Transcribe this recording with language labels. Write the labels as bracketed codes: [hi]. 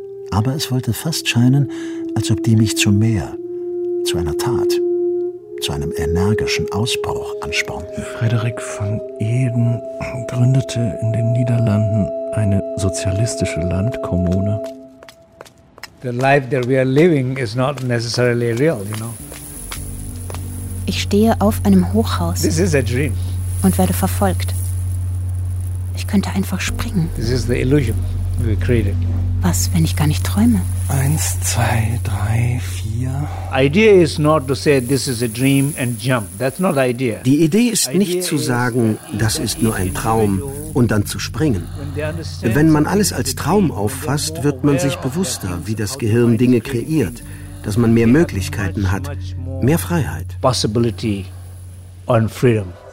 [de] Aber es wollte fast scheinen, als ob die mich zu mehr, zu einer Tat, zu einem energischen Ausbruch anspornten. Frederik von Eden gründete in den Niederlanden eine sozialistische Landkommune. [en] The life that we are living is not necessarily real, you know. [de] Ich stehe auf einem Hochhaus. [en] This is a dream. [de] Und werde verfolgt. Ich könnte einfach springen. [en] This is the illusion we created. [de] Was, wenn ich gar nicht träume? 1, 2, 3, 4. [en] Idea is not to say this is a dream and jump. That's not the idea. [de] Die Idee ist nicht zu sagen, das ist nur ein Traum und dann zu springen. Wenn man alles als Traum auffasst, wird man sich bewusster, wie das Gehirn Dinge kreiert, dass man mehr Möglichkeiten hat, mehr Freiheit. [en] Possibility and freedom.